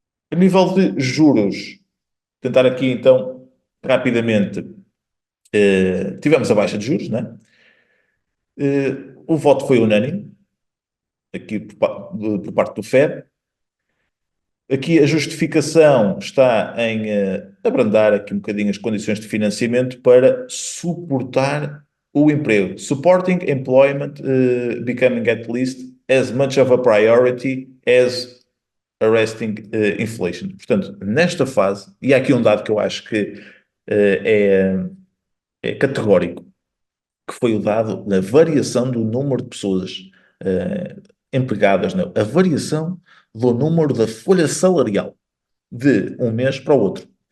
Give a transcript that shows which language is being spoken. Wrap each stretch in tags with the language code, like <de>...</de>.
<pt>A nível de juros, tentar aqui então, rapidamente, tivemos a baixa de juros, né? O voto foi unânime, aqui por parte do Fed. Aqui a justificação está em abrandar aqui um bocadinho as condições de financiamento para suportar o emprego.</pt> <en>Supporting employment becoming at least as much of a priority as arresting inflation.</en> <pt>Portanto, nesta fase, e há aqui um dado que eu acho que é categórico, que foi o dado da variação do número de pessoas empregadas, não, a variação do número da folha salarial de um mês para o outro.</pt>